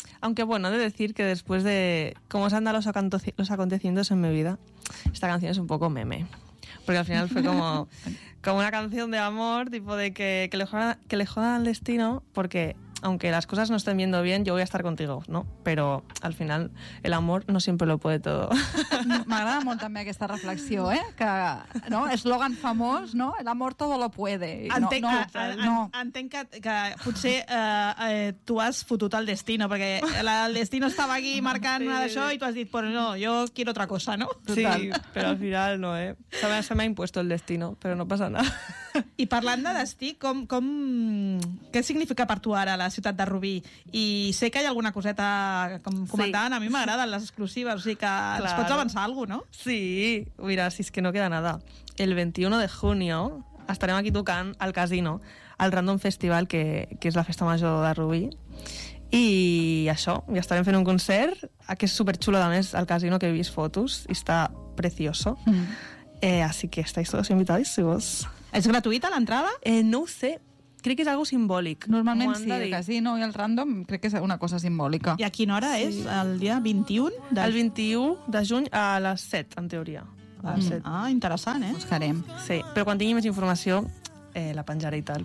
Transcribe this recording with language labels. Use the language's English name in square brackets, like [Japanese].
[Spanish] Aunque bueno, he de decir que después de cómo se han dado los acontecimientos en mi vida, esta canción es un poco meme. Porque al final fue como una canción de amor, tipo de que le jodan al destino, porque aunque las cosas no estén viendo bien, yo voy a estar contigo, ¿no? Pero al final el amor no siempre lo puede todo. [Catalan] M'agrada molt també aquesta reflexió, que, no?, eslògan famós, no?, [Spanish] el amor todo lo puede. [Catalan] Entenc que potser tu has fotut el destino, perquè el destino estava aquí marcant una d'això i tu has dit, [Spanish] pues no, yo quiero otra cosa, [Catalan] ¿no? Sí, però al final no, [Spanish] Se me ha impuesto el destino, [Catalan] però no passa nada. I parlant de destí, què significa per tu ara la ciutat de Rubí? I sé que hi ha alguna coseta, com comentaven, sí. A mi m'agraden les exclusives, o sigui que claro. Ens pots avançar alguna cosa, no? Sí, mira, si és que [Spanish] no queda nada. [Catalan] El 21 [Spanish] de junio [Catalan] estarem aquí tocant al casino, al Random Festival, que és la festa major de Rubí. I això, ja estarem fent un concert, que és superxulo, a més, al casino, que he vist fotos, i està precioso. [Spanish] Así que estáis todos invitados, si vos... [Catalan] ¿Es gratuïta l'entrada? No ho sé. Crec que és algo simbòlic. Normalment sí, el casino i el random, crec que és una cosa simbòlica. I a quina hora sí. És? El dia 21? El 21 de juny a les 7, en teoria. Interessant, eh? Buscarem. Sí, però quan tingui més informació, la penjaré i tal.